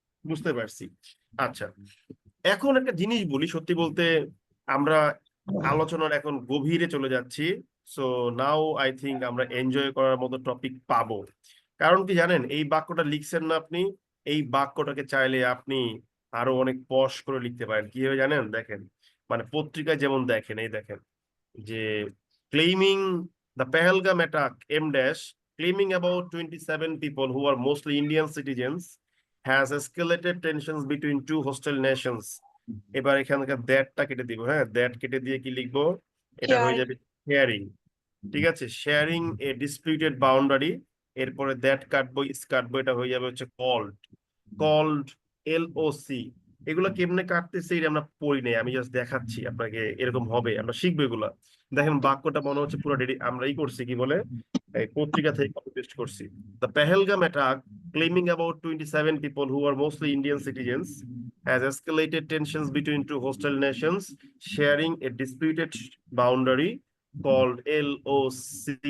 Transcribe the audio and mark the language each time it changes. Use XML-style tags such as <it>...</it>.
<bn>বুঝতে পারছি। আচ্ছা, এখন একটা জিনিস বলি, সত্যি বলতে আমরা আলোচনার এখন গভীরে চলে যাচ্ছি।</bn> <en>so now I think</en> <bn>আমরা এনজয় করার মতো টপিক পাবো। কারণ কি জানেন, এই বাক্যটা লিখছেন না আপনি, এই বাক্যটাকে চাইলে আপনি আরো অনেক পশ করে লিখতে পারেন। কিভাবে জানেন? দেখেন, মানে পত্রিকায় যেমন দেখেন, এই দেখেন যে</bn> <en>claiming the Pahalgam attack, M dash, claiming about 27 people who are mostly Indian citizens has escalated tensions between two hostile nations.</en> <bn>এবার এখানকার দ্যাটটা কেটে দিব, হ্যাঁ, দ্যাট কেটে দিয়ে কি লিখবো? এটা হয়ে যাবে শেয়ারিং। ঠিক আছে, শেয়ারিং এ ডিসপিউটেড বাউন্ডারি, এরপরে দ্যাট কাটবো, ইস কাটবো, এটা হয়ে যাবে হচ্ছে কল্ড। Called, LOC। এগুলো কেমনে কাটতেছে এটা আমরা পড়ি নাই, আমি জাস্ট দেখাচ্ছি আপনাকে, এরকম হবে, আমরা শিখবো এগুলা। দেখেন বাক্যটা মনে হচ্ছে পুরো আমরা ই করছি, কি বলে, এই পত্রিকা থেকে কপি পেস্ট করছি।</bn> <en>The Pahalgam attack, claiming about 27 people who are mostly Indian citizens, has escalated tensions between two hostile nations sharing a disputed boundary called LOC.</en>